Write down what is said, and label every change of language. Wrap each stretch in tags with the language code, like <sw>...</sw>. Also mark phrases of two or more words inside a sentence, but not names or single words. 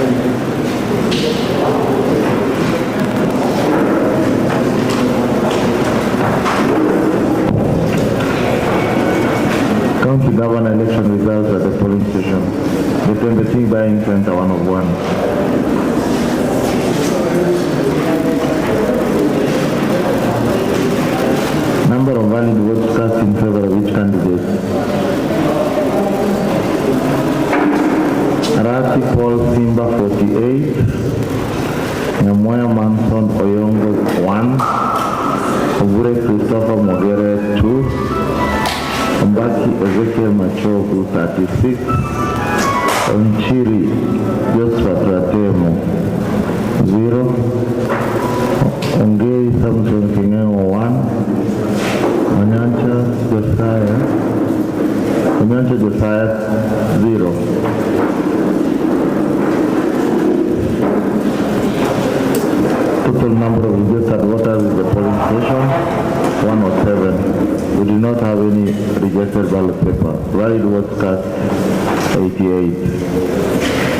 <en>County governor election results at the polling station. The Tembeti buying center 1 of 1. Number of valid votes cast in favor of each candidate. Arati Paul Simba 48, Nyamoya Manson Oyongo 1, Obure Christopher Mogere 2, Mbaki Ezekiel Machogu 36, Onchiri Joshua Tratemo 0, Ongei Samson Kingengo 1, Onyancha Josiah 0. Total number of registered voters in the polling station 107. We do not have any rejected ballot paper. Valid votes cast 88.</en>